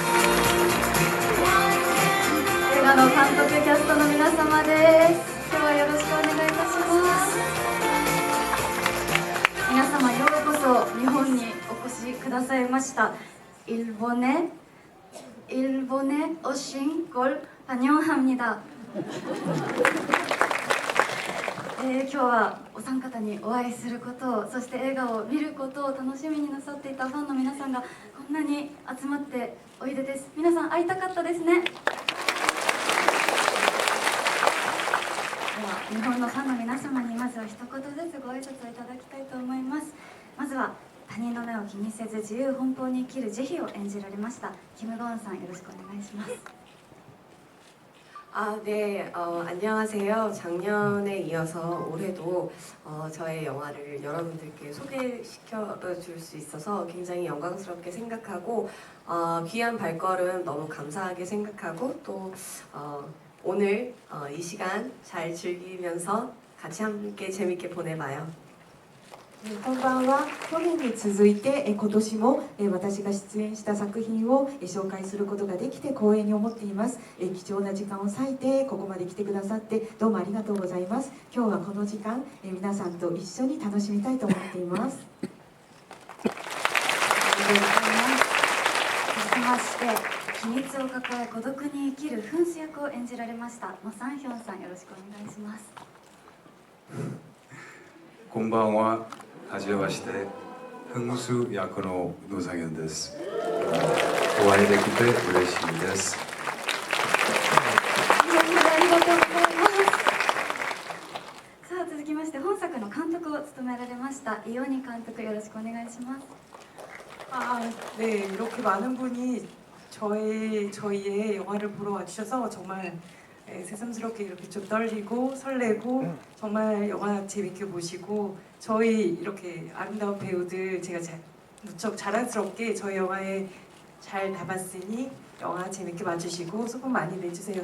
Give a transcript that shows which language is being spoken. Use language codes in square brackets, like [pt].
[ja] 映画の監督、キャストの皆様です。今日はよろしくお願いいたします。皆様ようこそ日本にお越しくださいました。 [ko] 일본에 오신 걸 환영합니다。 [ja] 今日はお三方にお会いすることを、そして映画を見ることを楽しみになさっていたファンの皆さんがこんなに集まっておいでです。皆さん会いたかったですね。では日本のファンの皆様にまずは一言ずつご挨拶をいただきたいと思います。まずは他人の目を気にせず自由奔放に生きる慈悲を演じられましたキム・ゴンさん、よろしくお願いします。 [ko] 네, 안녕하세요. 작년에 이어서 올해도 저의 영화를 여러분들께 소개시켜 줄 수 있어서 굉장히 영광스럽게 생각하고 귀한 발걸음 너무 감사하게 생각하고 또 오늘 이 시간 잘 즐기면서 같이 함께 재밌게 보내봐요. [ja] こんばんは。去年に続いて今年も私が出演した作品を紹介することができて光栄に思っています。貴重な時間を割いてここまで来てくださってどうもありがとうございます。今日はこの時間皆さんと一緒に楽しみたいと思っています。ありがとうございます。続きまして秘密を抱え孤独に生きるフンス役を演じられましたノ・サンヒョンさん、よろしくお願いします。こんばんは。はじめまして。흥수役の노 상현です。お会いできて嬉しいです。ありがとうございます。さあ続きまして本作の監督を務められましたイオニ監督、よろしくお願いします。 [ko] 네, 이렇게 많은 분이 저희의 영화를 보러 와주셔서 정말 새삼스럽게 이렇게 좀 떨리고 설레고 정말 영화 재밌게 보시고 저희 이렇게 아름다운 배우들 제가 무척 자랑스럽게 저희 영화에 잘 담았으니 영화 재밌게 봐주시고 소금 많이 내주세요.